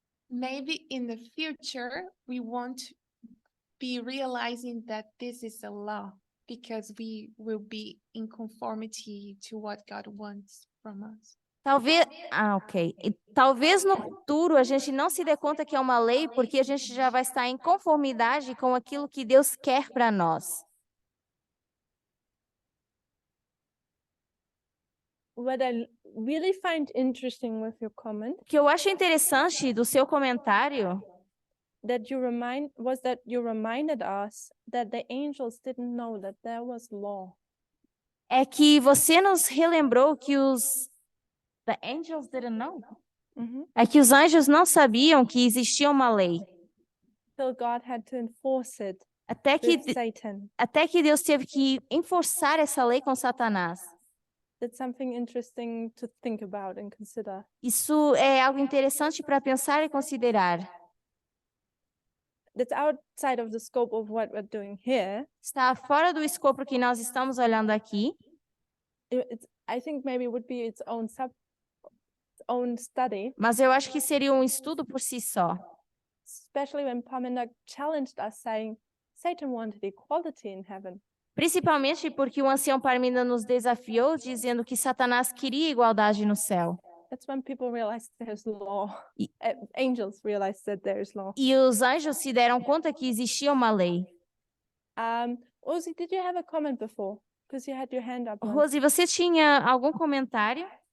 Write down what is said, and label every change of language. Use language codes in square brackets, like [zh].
[en] Maybe in the future, we won't be realizing that this is a law because we will be in conformity to what God wants from us. [pt] Talvez, ok. E talvez no futuro a gente não se dê conta que é uma lei, porque a gente já vai estar em conformidade com aquilo que Deus quer para nós. [en] What I really find interesting with your comment [pt] O que eu acho interessante do seu comentário [en] that you reminded us that the angels didn't know that there was law. [pt] é que você nos relembrou que [en] The angels didn't know. [pt] É que os anjos não sabiam que existia uma lei. [en] Till God had to enforce it [pt] Até [en] with Satan. [pt] que Deus teve que enforçar essa lei com Satanás. [en] That's something interesting to think about and consider. [pt] Isso é algo interessante para pensar e considerar. [en] that's outside of the scope of what we're doing here. [pt] Está fora do escopo que nós estamos olhando aqui. [en] I think maybe it would be its own study, [pt] Mas eu acho que seria um estudo por si só. [en] especially when Parmenas challenged us, saying Satan wanted equality in heaven. [pt] Principalmente porque o ancião Parmina nos desafiou, dizendo que Satanás queria igualdade no céu. [en] That's when people realize there's law. Angels realize that there is law. [pt] E os anjos se deram conta que existia uma lei. [en] Ozzy, did you have a comment before? Because you had your hand up. once. [pt] Rose, você tinha algum comentário?